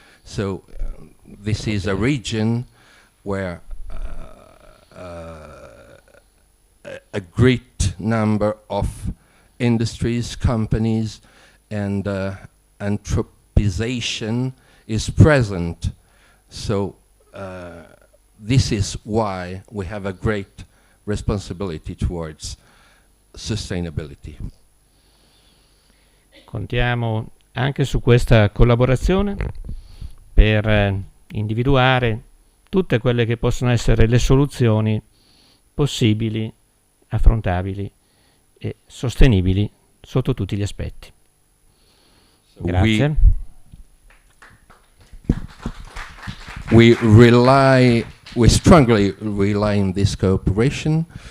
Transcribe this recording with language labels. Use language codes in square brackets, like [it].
[en] So this is a region where a great number of industries, companies, and anthropization is present. So this is why we have a great responsibility towards sustainability. [it] Contiamo anche su questa collaborazione per individuare tutte quelle che possono essere le soluzioni possibili, affrontabili e sostenibili sotto tutti gli aspetti. Grazie. [en] We strongly rely on this cooperation